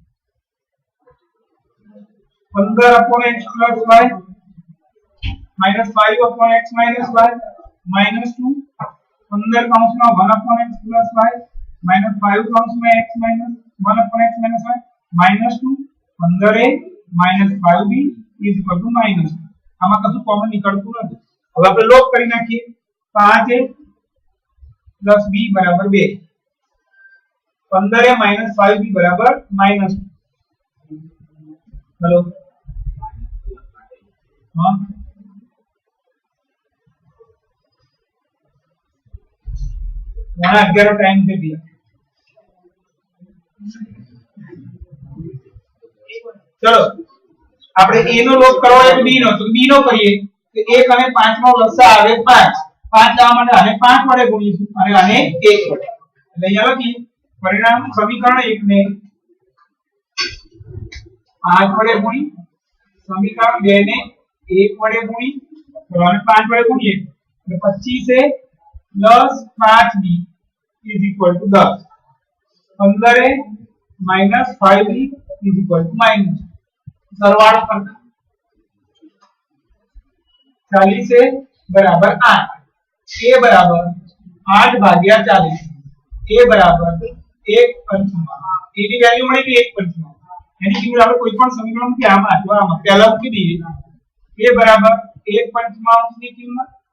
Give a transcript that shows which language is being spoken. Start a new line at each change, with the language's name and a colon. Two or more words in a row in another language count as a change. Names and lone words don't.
Gujarati: 15/x + y -5/x - y -2 15 કૌંસમાં 1/x + y -5 કૌંસમાં x - 1/x - y -2 15a - 5b = -2 આમાં કશું કોમન નીકળતું નથી હવે આપણે લોપ કરી નાખીએ 5a + b = 2 15a - 5b = -2
Hindi: हेलो हां वहां 11 टाइम से दिया चलो
Gujarati: આપણે a નો લોપ કરવો હોય તો b નો કરીએ તો 1 અને 5 નો લસા આવે 5 લાવવા માટે આને 5 વડે ગુણીશું અને આને 1 વડે એટલે અહીંયા લખી પરિણામ સમીકરણ 1 ને 5 વડે ગુણી સમીકરણ 2 ને 1 વડે ગુણી તો આને 5 વડે ગુણીએ એટલે 25a + 5b = 10 15a - 5b = સરવાળો કરતા 40a = 8 a = 8/40 a = 1/5 a ની વેલ્યુ મળી ગઈ 1/5 એની કિંમત આપણે કોઈ પણ સમીકરણ મૂકી આમાં અથવા આમાં પહેલા મૂકી દઈએ a = 1/5 ની કિંમત